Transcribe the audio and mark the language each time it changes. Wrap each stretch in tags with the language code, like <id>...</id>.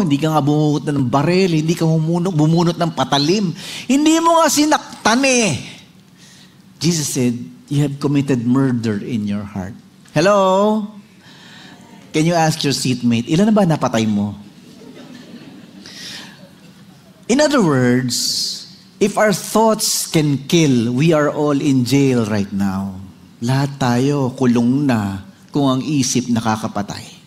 <tl>Hindi ka nga bumunot ng barel, hindi ka bumunot ng patalim. Hindi mo nga sinaktan eh.</tl> <en>Jesus said, you have committed murder in your heart. Hello? Can you ask your seatmate,</en> <tl>ilan na ba napatay mo?</tl> <en>In other words, if our thoughts can kill, we are all in jail right now.</en> <tl>Lahat tayo kulong na kung ang isip nakakapatay.</tl>